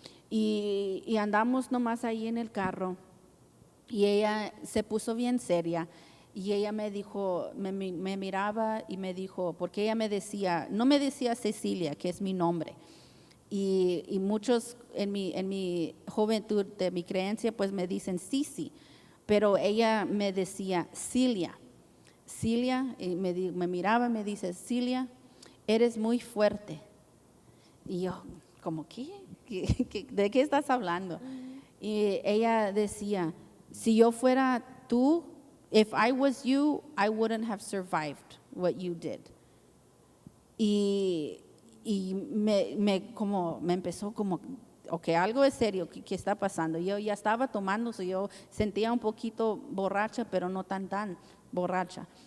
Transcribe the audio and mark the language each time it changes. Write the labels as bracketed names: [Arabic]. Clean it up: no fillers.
[Spanish] Y andamos nomás ahí en el carro, y ella se puso bien seria, y ella me dijo, me miraba y me dijo, porque ella no me decía Cecilia, que es mi nombre, y muchos en mi juventud de mi creencia pues me dicen Cici, pero ella me decía Cilia, y me miraba y me dice, Cilia, eres muy fuerte. Y yo, ¿cómo qué? ¿De qué estás hablando? Y ella decía, si yo fuera tú, [English] if I was you, I wouldn't have survived what you did. [Spanish] Y me empezó como, ok, algo es serio, ¿qué está pasando? Yo ya estaba tomando, yo sentía un poquito borracha, pero no tan borracha.